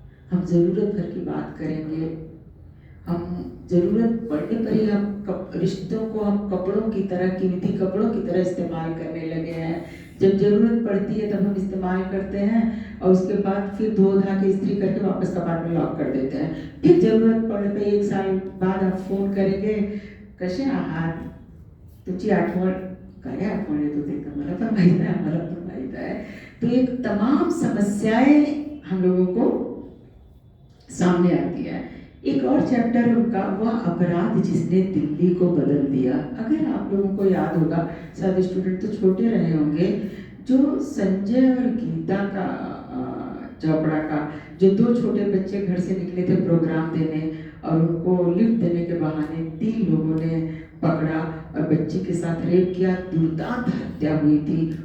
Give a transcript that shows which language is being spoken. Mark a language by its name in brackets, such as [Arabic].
[Hindi] हम ज़रूरत भर की बात करेंगे, हम ज़रूरत पड़ने पर ही हम रिश्तों को हम कपड़ों की तरह, कीमती कपड़ों की तरह इस्तेमाल करने लगे हैं। जब ज़रूरत पड़ती है तब हम इस्तेमाल करते हैं, और उसके बाद फिर धो धा के इस्त्री करके वापस कपाट में लॉक कर देते हैं। फिर ज़रूरत पड़ने पर 1 साल बाद आप फ़ोन करेंगे, [Marathi] कसे आहात, तुमची आठवण, काय आठवण येत होती का, मला पण माहीत आहे। [Hindi] तो एक तमाम समस्याएं हम लोगों को सामने आती है। एक और चैप्टर उनका, वह अपराध जिसने दिल्ली को बदल दिया। अगर आप लोगों को याद होगा, शायद स्टूडेंट तो छोटे रहे होंगे, जो संजय और गीता का, चोपड़ा का, जो 2 छोटे बच्चे घर से निकले थे प्रोग्राम देने, और उनको लिफ्ट देने के बहाने 3 लोगों ने पकड़ा और बच्ची के साथ रेप किया, दुर्दांत हत्या हुई थी।